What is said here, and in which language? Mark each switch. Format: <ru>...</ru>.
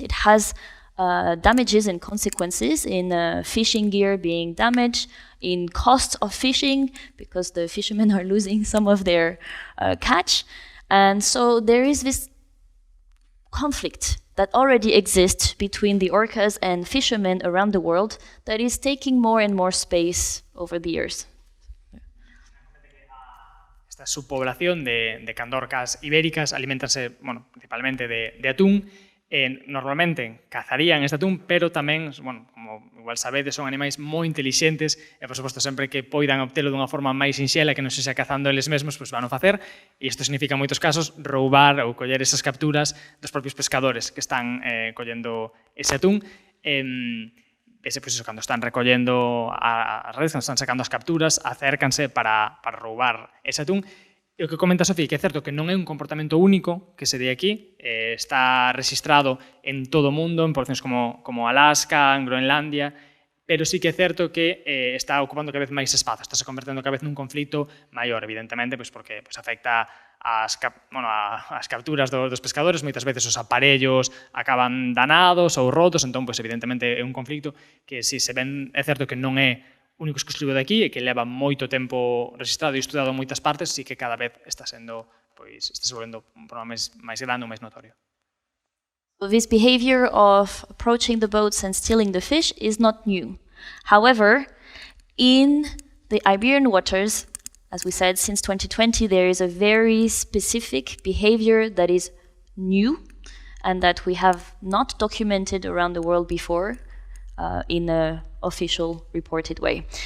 <en>It has damages and consequences in fishing gear being damaged, in costs of fishing, because the fishermen are losing some of their catch. And so there is this conflict that already exists between the orcas and fishermen around the world that is taking more and more space over the years.</en> <gl>Esta subpoblación de candorcas ibéricas alimentanse, principalmente de atún. Normalmente cazarían este atún, pero tamén, como igual sabedes, son animais moi intelixentes e, por suposto, sempre que poidan obtelo dunha forma máis sinxela que non sexa cazando eles mesmos, pois van a facer, e isto significa en moitos casos roubar ou coller esas capturas dos propios pescadores que están collendo ese atún. Cando están recollendo as redes, cando están sacando as capturas, acércanse para roubar ese atún. E o que comenta Sophie, que é certo que non é un comportamento único que se dé aquí, está registrado en todo o mundo, en porcións como Alaska, en Groenlandia, pero sí que é certo que está ocupando cada vez máis espazo, está se convertendo cada vez nun conflito maior, evidentemente, porque afecta as capturas dos pescadores, moitas veces os aparellos acaban danados ou rotos, entón, evidentemente, é un conflito que, si se ven, é certo que non é único exclusivo de aquí e que leva moito tempo registrado e estudado en moitas partes, sí que cada vez está se volvendo un problema máis grande ou máis notorio.</gl> <en>So this behavior of approaching the boats and stealing the fish is not new. However, in the Iberian waters, as we said, since 2020, there is a very specific behavior that is new and that we have not documented around the world before in an official reported way.</en>